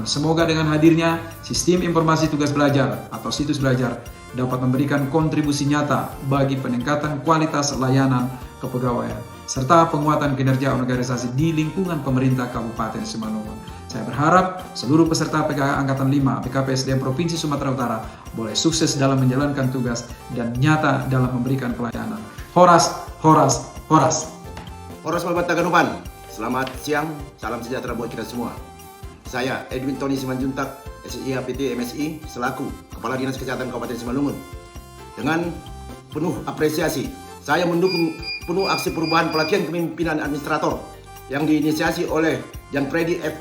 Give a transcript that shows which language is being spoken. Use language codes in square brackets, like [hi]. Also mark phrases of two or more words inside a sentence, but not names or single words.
[id] Semoga dengan hadirnya sistem informasi tugas belajar atau situs belajar dapat memberikan kontribusi nyata bagi peningkatan kualitas layanan kepegawaian serta penguatan kinerja organisasi di lingkungan pemerintah Kabupaten Simalungun. Saya berharap seluruh peserta PKK Angkatan 5 BKPSDM Provinsi Sumatera Utara boleh sukses dalam menjalankan tugas dan nyata dalam memberikan pelayanan. [bts] Horas, horas, horas. Horas Malbat Taganupan. [id] Selamat siang, salam sejahtera buat kita semua. Saya Edwin Tony Simanjuntak, SSI HPT MSI, selaku Kepala Dinas Kesehatan Kabupaten Simalungun. Dengan penuh apresiasi, saya mendukung penuh aksi perubahan pelatihan kepemimpinan administrator yang diinisiasi oleh Jan Predi F.